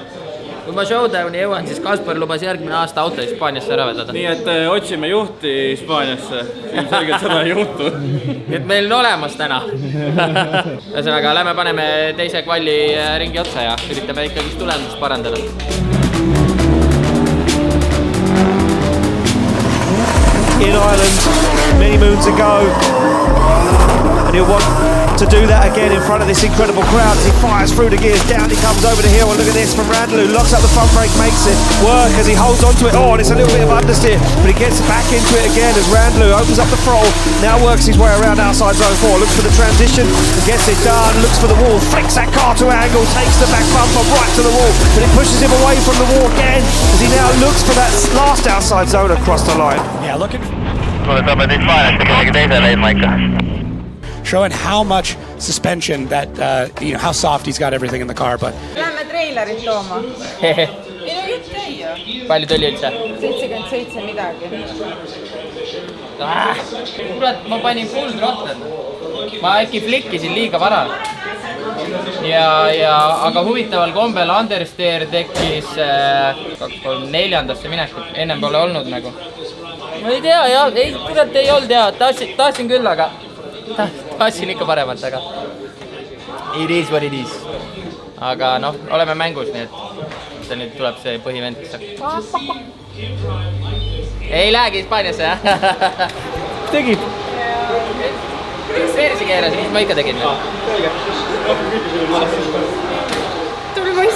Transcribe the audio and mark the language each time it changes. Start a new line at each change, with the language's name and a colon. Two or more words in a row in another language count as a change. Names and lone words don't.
Estonian: Jah. kui ma showdowni jõuan, siis Kaspar lubas järgmine aasta auto Hispaaniasse ära vedada. Nii et otsime juhti Hispaaniasse, ilmselgelt seda ei juhtu. Nii et meil on olemas täna. Ühesõnaga, lähme paneme teise kvalli ringi otsa ja üritame ikkagi tulemust parandada.
English: In Ireland many moons ago, and he'll want to do that again in front of this incredible crowd as he fires through the gears. Down he comes over the hill, and look at this from Randall, who locks up the front brake, makes it work as he holds onto it. Oh, and it's a little bit of understeer, but he gets back into it again as Randall opens up the throttle, now works his way around outside zone 4, looks for the transition and gets it done, looks for the wall, flicks that car to angle, takes the back bumper right to the wall, but it pushes him away from the wall again as he now looks for that last outside zone across the line. Yeah, looking.
Estonian: Saame Hispaaniast kellegi teise leidma ikka.
English: Showing how much suspension that, how soft he's got everything in the car, but...
Estonian: Lähme trailerit tooma. Ei no jutt käi ju. Palju tuli üldse? 77 midagi. Kurat, ma panin
English: full throttle.
Estonian: Ma äkki flikkisin liiga vara. Aga huvitaval kombel understeer tekkis 4. minekut. Ennem pole olnud nagu. Ma ei tea, kurat ei olnud hea. Tahtsin küll, aga tahtsin ikka paremat, aga
English: it is what it is.
Estonian: Aga noh, oleme mängus, nii et nüüd tuleb see põhivend, kes saab. Ei lähegi Hispaaniasse, jah? Tegid? Versi keeras, mis ma ikka tegin. Tuli poiss.